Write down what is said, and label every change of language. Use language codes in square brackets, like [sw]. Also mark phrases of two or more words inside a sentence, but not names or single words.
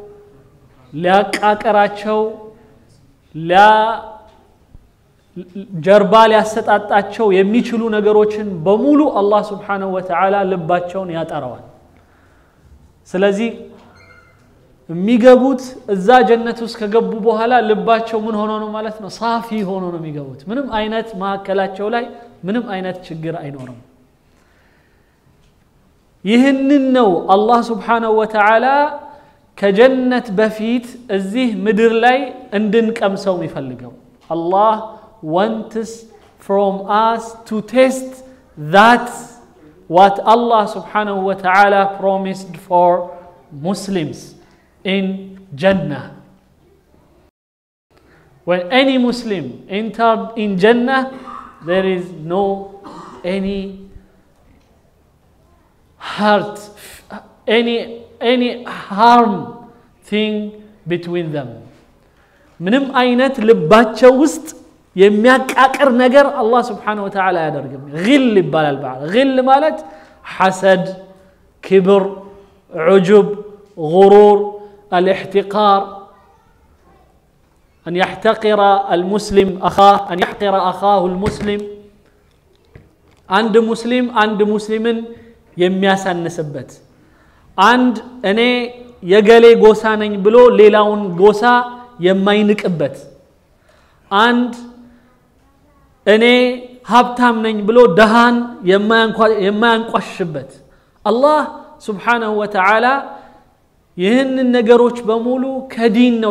[am] ሊያቃቀራቸው ጀርባ ሊያሰጣጣቸው የሚችሉ ነገሮችን በሙሉ አላህ [ar] سبحانه وتعالى [am] ልባቸውን ያጠራዋል። ስለዚህ የሚገቡት እዛ ጀነት ውስጥ ከገቡ በኋላ ልባቸው ምን ሆኖ ነው ማለት ነው? ሳፊ ሆኖ ነው የሚገቡት። ምንም አይነት ማከላቸው ላይ ምንም አይነት ችግር አይኖርም። ይህንን ነው አላህ [ar] سبحانه وتعالى [am] ከጀነት በፊት እዚህ ምድር ላይ እንድንቀምሰው የሚፈልገው። [en] Allah wants from us to test that what Allah Subhanahu Wa Ta'ala promised for Muslims in Jannah. When any Muslim entered in Jannah, there is no any hurt, any harm thing between them. [am] ምንም አይነት ልባቸው ውስጥ የሚያቃቅር ነገር አላህ [ar] سبحانه وتعالى [am] ያደርግም። غل ይባላል። غل ማለት [ar] حسد، كبر، عجب، غرور، الاحتقار، أن يحتقر المسلم أخاه، أن يحقر أخاه المسلم. عند مسلمن [am] የሚያሳንስበት አንድ እኔ የገሌ ጎሳ ነኝ ብሎ ሌላውን ጎሳ የማይንቅበት አንድ እኔ ሀብታም ነኝ ብሎ ደሃን የማያንቋሽበት አላህ [ar] سبحانه وتعالى [am] ይህንን ነገሮች በሙሉ ከዲን ነው